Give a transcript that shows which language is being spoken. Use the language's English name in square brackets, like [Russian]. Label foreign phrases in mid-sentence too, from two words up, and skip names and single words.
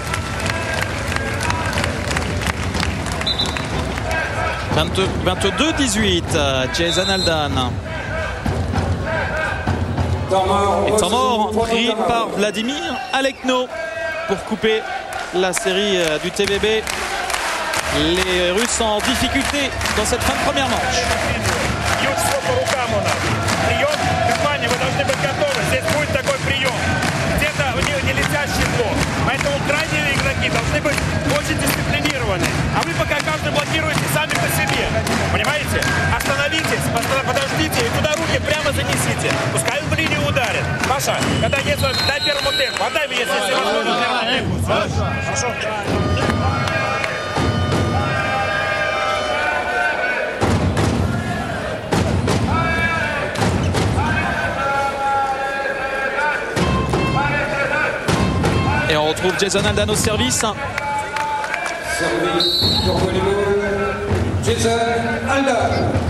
[French] 22-18, Jason Aldan. Et temps mort pris par Vladimir Alekno pour couper la série du TVB. Les Russes en difficulté dans cette fin de première manche. [Russian] Поэтому крайние игроки должны быть очень дисциплинированы. А вы пока каждый блокируете сами по себе. Понимаете? Остановитесь, подождите и туда руки прямо занесите. Пускай он в линию ударит. Паша, когда есть, дай первому темпу. Отдай мне, если возможно, первому темпу. Хорошо. [French] Et on retrouve Jason Aldan au service. Service pour volleyball, Jason Aldan.